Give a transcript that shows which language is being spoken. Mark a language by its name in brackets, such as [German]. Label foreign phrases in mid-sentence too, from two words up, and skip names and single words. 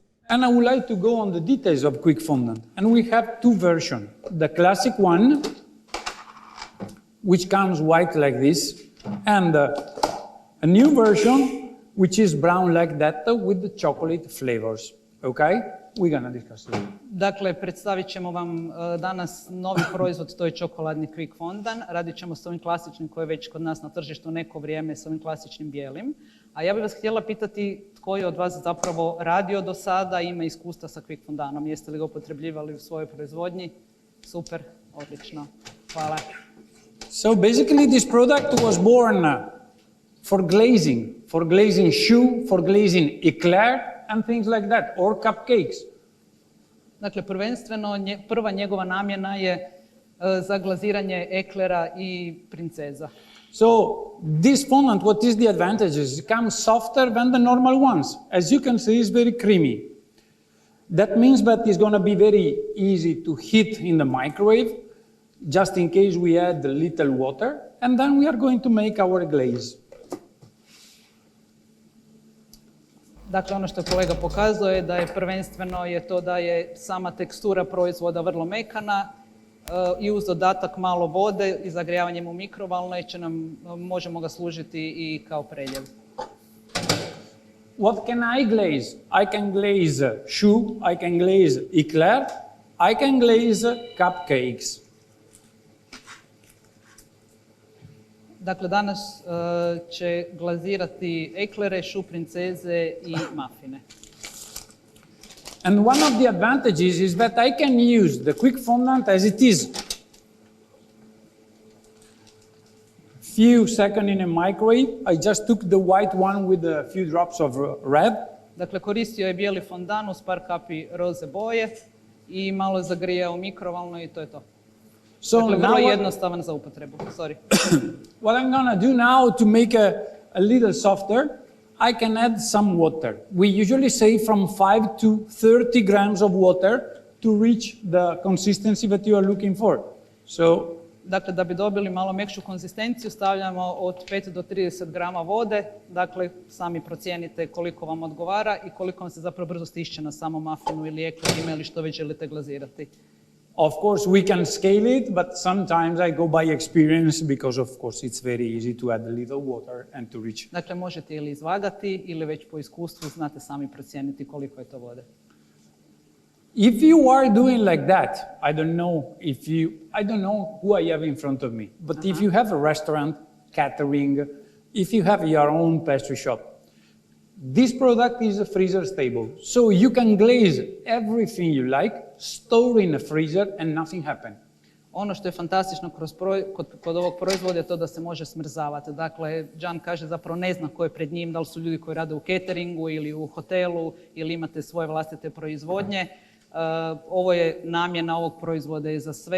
[English] And I would like to go on the details of quick fondant. And we have two versions. The classic one, which comes white like this, and a new version, which is brown like that with the chocolate flavors. Okay? We're gonna discuss it. [Croatian] Dakle, predstavit ćemo vam danas novi proizvod, to je čokoladni quick fondant. Radit ćemo s ovim klasičnim koji je već kod nas na tržištu neko vrijeme, s ovim klasičnim bijelim. A ja bih vas htjela pitati tko je od vas zapravo radio do sada, ima iskustva sa quick fondanom. Jeste li ga upotrebljivali u svojoj proizvodnji? Super, odlično. Hvala. [English] So basically this product was born for glazing shoe, for glazing eclair, and things like that, or cupcakes. [Croatian] Dakle, prvenstveno prva njegova namjena je za glaziranje eklera i princeza. [English] So this fondant, what is the advantages? It comes softer than the normal ones. As you can see, it's very creamy. That means that it's going to be very easy to heat in the microwave, just in case we add a little water, and then we are going to make our glaze. [Croatian] Dakle, ono što kolega pokazuje da je prvenstveno je to da je sama tekstura proizvoda vrlo mekana i uz dodatak malo vode i zagrijavanjem u mikrovalnoj možemo ga služiti i kao predjel. [English] What can I glaze? I can glaze shoe, I can glaze eclair, I can glaze cupcakes. [Croatian] Dakle, danas će glazirati eklere, šu princeze i mafine. [English] And one of the advantages is that I can use the quick fondant as it is. Few seconds in a microwave, I just took the white one with a few drops of red. [Croatian] Dakle, koristio je bijeli fondan uz par kapi roze boje i malo zagrijao u mikrovalnoj i to je to. [English] So [Croatian] dakle, vrlo jednostavan za upotrebu. [English] Sorry. What I'm gonna do now to make a little softer, I can add some water. We usually say from 5 to 30 grams of water to reach the consistency that you are looking for. So, [Croatian] dakle, da bi dobili malo mekšu konzistenciju, stavljamo od 5 do 30 grama vode. Dakle, sami procijenite koliko vam odgovara i koliko vam se zapravo brzo stišće na samom mafinu ili eklerima ili što već želite glazirati. [English] Of course, we can scale it, but sometimes I go by experience because, of course, it's very easy to add a little water and to reach. [Croatian] Dakle, možete ili izvagati ili već po iskustvu znate sami procijeniti koliko je to vode. [English] If you are doing like that, I don't know who I have in front of me, but if you have a restaurant, catering, if you have your own pastry shop, this product is a freezer stable. So you can glaze everything you like, store in a freezer and nothing happen. [Croatian] Ono što je fantastično kod ovog proizvoda je to da se može smrzavati. Dakle, Gian kaže zapravo ne zna ko je pred njim, da li su ljudi koji rade u cateringu ili u hotelu ili imate svoje vlastite proizvodnje. Ovo je namjena ovog proizvoda i za sve.